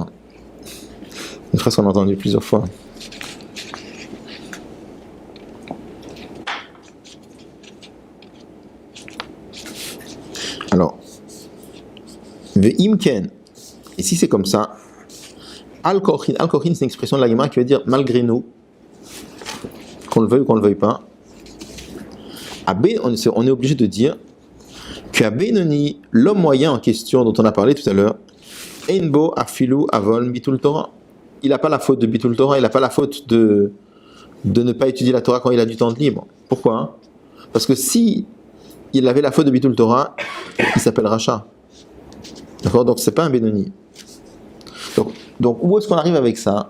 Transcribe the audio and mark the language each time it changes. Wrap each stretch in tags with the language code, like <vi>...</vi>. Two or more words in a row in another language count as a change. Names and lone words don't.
<fr>Une phrase qu'on a entendue plusieurs fois. Alors, ve'imken, et si c'est comme ça, al-kochin, c'est une expression de la Gemara qui veut dire malgré nous, qu'on le veuille ou qu'on ne le veuille pas. On est obligé de dire que Benoni, l'homme moyen en question dont on a parlé tout à l'heure,</fr> <he>אין בו אפילו עוון ביטול תורה.</he> <fr>Il n'a pas la faute de</fr> <he>ביטול תורה,</he> <fr>il n'a pas la faute de ne pas étudier la Torah quand il a du temps libre. Pourquoi? Parce que si il avait la faute de</fr> <he>ביטול תורה,</he> <fr>il s'appelle Racha. D'accord? Donc c'est pas un Benoni. Donc où est-ce qu'on arrive avec ça?</fr>